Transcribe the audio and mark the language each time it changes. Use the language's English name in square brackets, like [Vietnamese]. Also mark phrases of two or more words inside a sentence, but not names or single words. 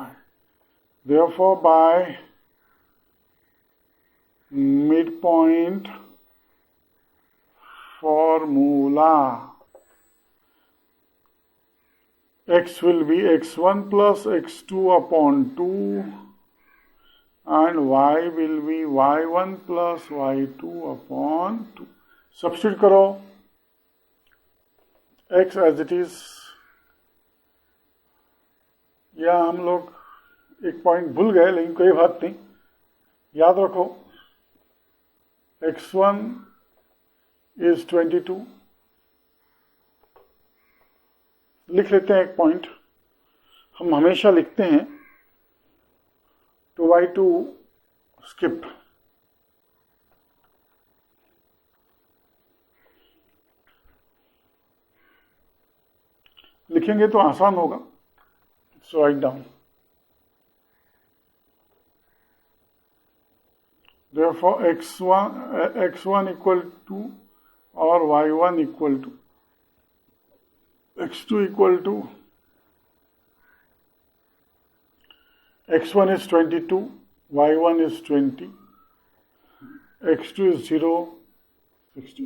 [English] Therefore, by midpoint formula, x will be x1 plus x2 upon 2 and y will be y1 plus y2 upon 2. Substitute करो x as it is. [Hindi] या हम लोग एक पॉइंट भूल गए लेकिन कोई बात नहीं, याद रखो [English] x1 is 22. [Hindi] लिख लेते हैं एक पॉइंट. हम हमेशा लिखते हैं y2 skip. लिखेंगे तो आसान होगा. [English] So write down. Therefore x1 equal to or y1 equal to x2 equal to x1 is 22, y1 is 20, x2 is 0, 16.